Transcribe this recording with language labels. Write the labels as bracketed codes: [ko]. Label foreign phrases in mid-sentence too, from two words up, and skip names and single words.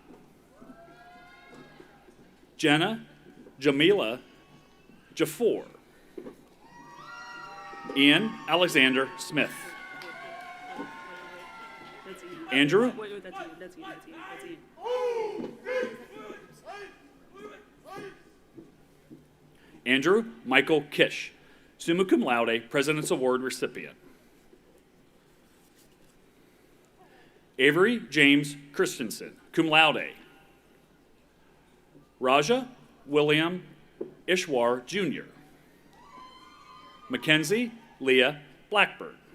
[en] Jenna Jamila Jaffor. Ian Alexander Smith. Andrew Andrew Michael Kish, [la] summa cum laude, [en] President's Award recipient. Avery James Christensen, [la] cum laude. [en] Raja William Ishwar Jr. Mackenzie Leah Blackburn.